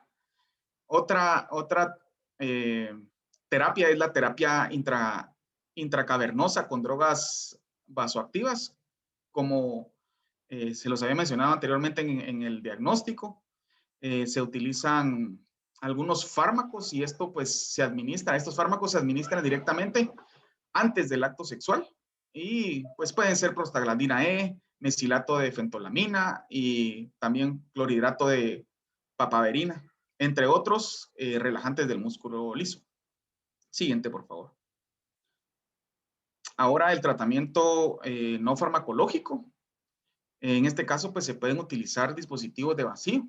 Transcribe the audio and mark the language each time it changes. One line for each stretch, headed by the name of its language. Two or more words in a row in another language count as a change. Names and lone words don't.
Spanish: Otra terapia es la terapia intracavernosa con drogas vasoactivas, como se los había mencionado anteriormente en el diagnóstico. Se utilizan algunos fármacos y esto pues estos fármacos se administran directamente antes del acto sexual y pues pueden ser prostaglandina E, mesilato de fentolamina y también clorhidrato de papaverina, entre otros relajantes del músculo liso. Siguiente, por favor. Ahora el tratamiento no farmacológico. En este caso, pues se pueden utilizar dispositivos de vacío.